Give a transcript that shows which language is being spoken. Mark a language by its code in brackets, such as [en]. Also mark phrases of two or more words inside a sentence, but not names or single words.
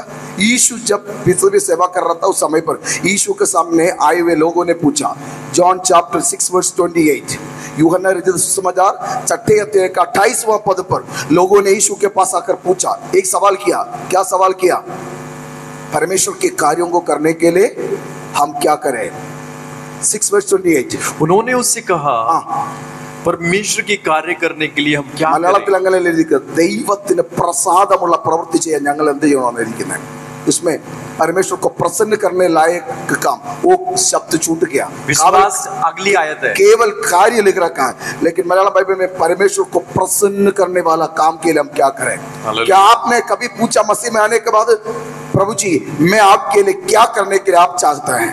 [hi] यीशु जब पितरों की सेवा कर रहा था उस समय पर यीशु के सामने आए हुए लोगों ने पूछा, जॉन [en] chapter 6 verse [hi] 28, यूहन्ना रचित सुसमाचार 6 अध्याय का 28वां पद पर लोगों ने यीशु के पास आकर पूछा, एक सवाल किया। क्या सवाल किया? परमेश्वर के कार्यों को करने के लिए हम क्या करें? 6 वर्स 28 उन्होंने उससे कहा, परमेश्वर के कार्य करने के लिए हम क्या [ml] മലയാളത്തിൽ അങ്ങനെയല്ല എഴുതിയിരിക്കുന്നത്, ദൈവത്തിന് പ്രസാദമുള്ള പ്രവൃത്തി ചെയ്യാൻ ഞങ്ങൾ എന്ത് ചെയ്യണമെന്ന് ഇരിക്കുന്നത്. [hi] इसमें परमेश्वर को प्रसन्न करने लायक काम, वो शब्द छूट गया। विश्वास अगली आयत है, केवल कार्य लिख रखा है, लेकिन मलयालम बाइबल में परमेश्वर को प्रसन्न करने वाला काम के लिए हम क्या करें? क्या आपने कभी पूछा मसीह में आने के बाद, प्रभु जी मैं आपके लिए क्या करने के लिए आप चाहते हैं?